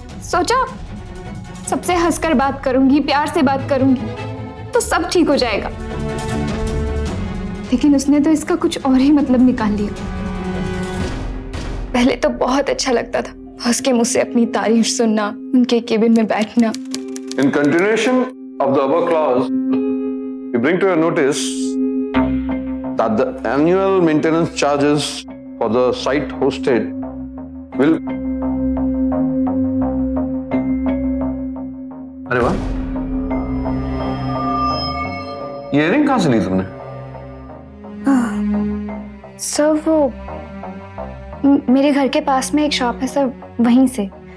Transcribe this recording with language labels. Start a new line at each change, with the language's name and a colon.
Hindi: सोचा सबसे हंसकर बात करूंगी, प्यार से बात करूंगी तो सब ठीक हो जाएगा, लेकिन उसने तो इसका कुछ और ही मतलब निकाल लिया। पहले तो बहुत अच्छा लगता था बॉस के मुंह से अपनी तारीफ सुनना, उनके केबिन में बैठना।
English: In continuation of the above clause, we bring to your notice that the annual maintenance charges for the site hosted will.
Hindi: अरे वाह, ये इयरिंग कहाँ से ली तुमने? सर वो मेरे घर के पास में एक शॉप है सर, वहीं से।